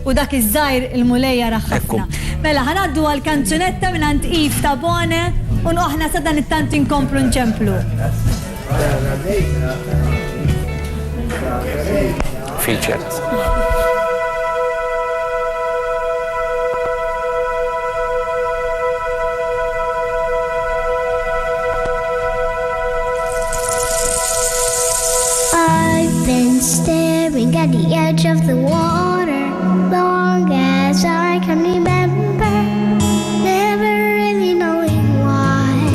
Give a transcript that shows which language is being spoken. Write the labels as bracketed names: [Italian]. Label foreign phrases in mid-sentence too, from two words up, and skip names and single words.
[Maltese] u dak iż-żgħir il-mulejja raħħafna. Mela ħanaddu għall-kanzunetta mingħand Eve ta' Bone u aħna sa dan it-tant inkomplu nċemplu. [English] Featured. Been staring at the edge of the water long as I can remember, never really knowing why.